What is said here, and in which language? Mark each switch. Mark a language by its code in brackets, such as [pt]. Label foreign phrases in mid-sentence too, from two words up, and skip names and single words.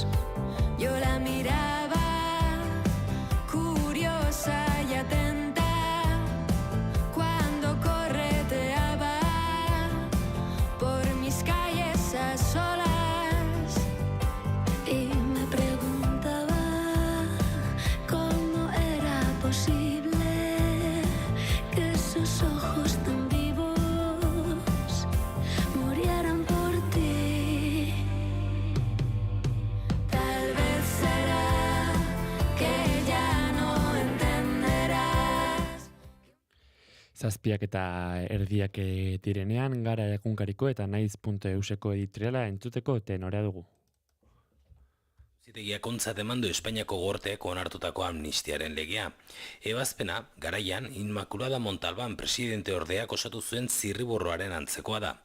[es] Yo la miraba curiosa y atenta cuando correteaba por mis calles a solas y me preguntaba cómo era posible que sus ojos tan vivos murieran por ti. Tal vez será que ya no entenderás. [eu] Zazpiak eta erdiak direnean, Gara egunkariko eta naiz.euseko editoriala entzuteko tenorea dugu. Auzitegiak ontzat eman du Espainiako gorteak onartutako amnistiaren legea. Ebazpena, garaian, Inmaculada Montalban presidente ordeak osatu zuen zirriborroaren antzekoa da.